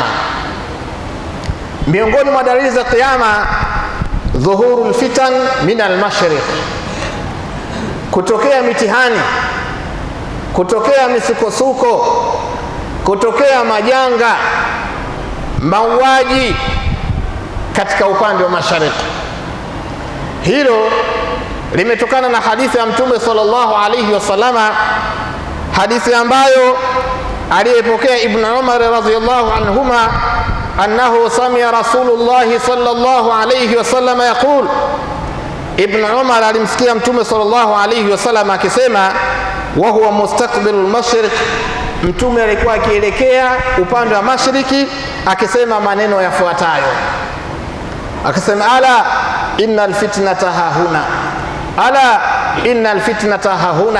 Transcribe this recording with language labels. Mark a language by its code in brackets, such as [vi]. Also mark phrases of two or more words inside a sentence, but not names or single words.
[sw] Miongoni mwa dalili za kiyama, [ar] ظهور الفتن من المشرق, [sw] kutokea mitihani, kutokea misukosuko, kutokea majanga, mauaji katika upande wa mashariki. Hilo limetokana na hadithi ya Mtume [ar] صلى الله عليه وسلم, [sw] hadithi ambayo aliyepokea Ibn [ar] عمر رضي الله عنهما أنه سمع رسول الله صلى الله عليه وسلم يقول, [sw] Ibn Umar alimsikia Mtume [ar] صلى الله عليه وسلم akisema, وهو مستقبل المشرق, [sw] Mtume alikuwa akielekea upande wa mashariki akisema maneno yafuatayo, akisema [ar] ألا إن الفتنة هاهنا، ألا إن الفتنة هاهنا.